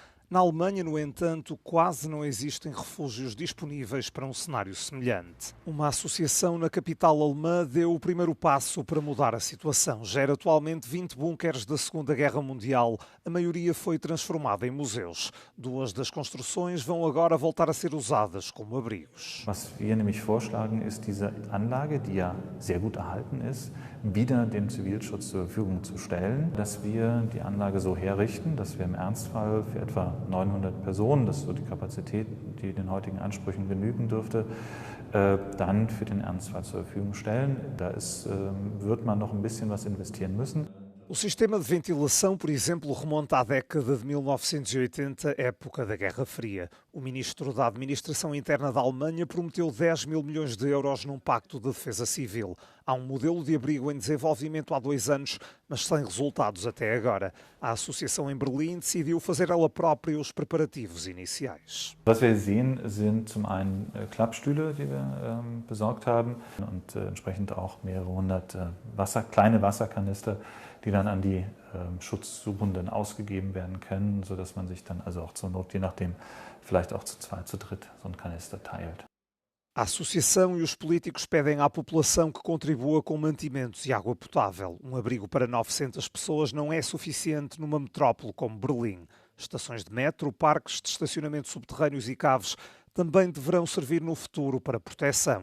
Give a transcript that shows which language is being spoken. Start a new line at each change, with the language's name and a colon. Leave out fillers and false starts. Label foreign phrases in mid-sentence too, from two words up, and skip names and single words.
Portuguese: Na Alemanha, no entanto, quase não existem refúgios disponíveis para um cenário semelhante. Uma associação na capital alemã deu o primeiro passo para mudar a situação. Gera atualmente 20 bunkers da Segunda Guerra Mundial. A maioria foi transformada em museus. 2 das construções vão agora voltar a ser usadas como abrigos.
German: Was wir nämlich vorschlagen, ist diese Anlage, die ja sehr gut erhalten ist, wieder dem Zivilschutz zur Verfügung zu stellen, dass wir die Anlage so herrichten, dass wir im Ernstfall für etwa 900 Personen, das ist so die Kapazität, die den heutigen Ansprüchen genügen dürfte, dann für den Ernstfall zur Verfügung stellen. Da wird man noch ein bisschen was investieren müssen.
Portuguese: O sistema de ventilação, por exemplo, remonta à década de 1980, época da Guerra Fria. O ministro da Administração Interna da Alemanha prometeu 10 mil milhões de euros num pacto de defesa civil. Há um modelo de abrigo em desenvolvimento há 2 anos, mas sem resultados até agora. A associação em Berlim decidiu fazer ela própria os preparativos iniciais.
German: Was wir sehen, sind zum einen Klappstühle, die wir besorgt haben und entsprechend auch mehrere hundert kleine Wasserkanister, die dann an die Schutzsuchenden ausgegeben werden können, sodass man sich dann also auch zur Not, je nachdem, vielleicht auch zu 2, zu 3 so einen Kanister teilt.
Portuguese: A associação e os políticos pedem à população que contribua com mantimentos e água potável. Um abrigo para 900 pessoas não é suficiente numa metrópole como Berlim. Estações de metro, parques de estacionamento subterrâneos e caves também deverão servir no futuro para proteção.